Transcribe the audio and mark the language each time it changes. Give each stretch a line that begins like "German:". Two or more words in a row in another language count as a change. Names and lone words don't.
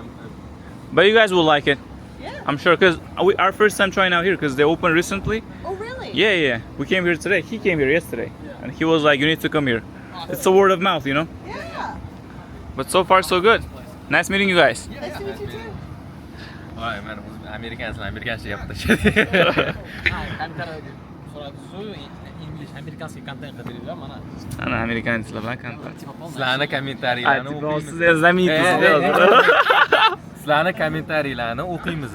English: But you guys will like it, Yeah. I'm sure, because our first time trying out here because they opened recently. Oh, really? Yeah. We came here today. He came here yesterday, and he was like, "You need to come here." It's a word of mouth, you know. Yeah. But so far so good. Nice meeting you guys. Nice to meet you too.
Uzbek: Voy, men amerikancha gapirdi. kontent so'radi, English amerikanskiy kontent qidirdilar, mana. Ana amerikanlar bilan kontent. Sizlarni kommentariylarni Siz zamitisiz. Sizlarni kommentariylarni o'qiymiz.